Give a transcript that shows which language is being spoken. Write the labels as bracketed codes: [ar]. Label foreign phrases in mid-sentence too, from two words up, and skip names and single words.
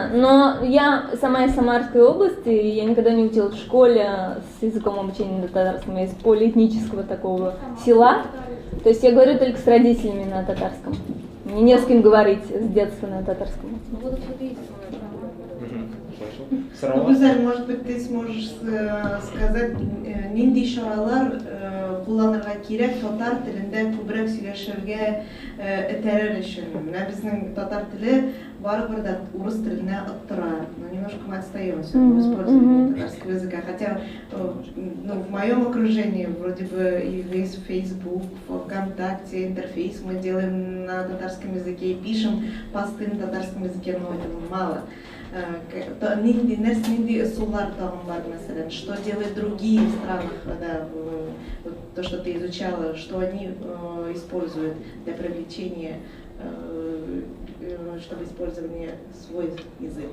[ru] Но я сама из Самарской области, и я никогда не училась в школе с языком обучения на татарском. Я из полиэтнического такого села. То есть я говорю только с родителями на татарском. мне не с кем говорить с детства на татарском. Güzel, может быть, ты сможешь сказать, [tt] нинди шаралар kullanırга кирәк татар телендә күбрәк сөйләшергә этәрер өчен. Менә безнең татар теле барыбер да урыс теленә оттыра. [ru] Но немножко мы отстаемся в использовании татарского языка. Хотя в моем окружении вроде бы и весь Facebook, ВКонтакте, интерфейс мы делаем на татарском языке, пишем посты на татарском языке, но этого мало. Что делают другие страны, да, то, что ты изучала, что они используют для привлечения, чтобы использовали свой язык?